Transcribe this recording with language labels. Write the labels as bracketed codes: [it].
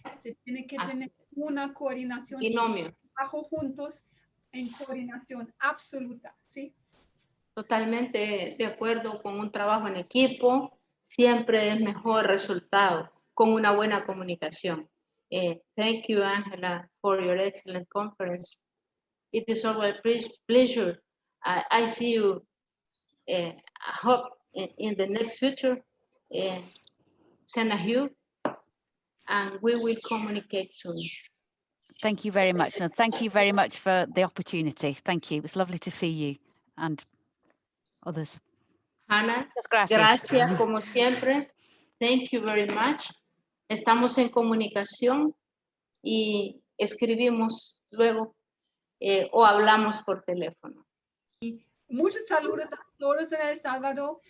[es] Se tiene que tener una coordinación binomio. Trabajo juntos en coordinación absoluta, ¿sí? Totalmente de acuerdo. Con un trabajo en equipo siempre es mejor resultado con una buena comunicación. [en] Thank you, Angela, for your excellent conference. It is always a pleasure. I see you, I hope, in the next future. Send a hug, and we will communicate soon. Thank you very much. No, thank you very much for the opportunity. Thank you. It was lovely to see you and others. Hannah, [es] gracias como siempre. [en] Thank you very much. [es] Estamos en comunicación y escribimos luego o hablamos por teléfono. Y muchos saludos a todos en El Salvador.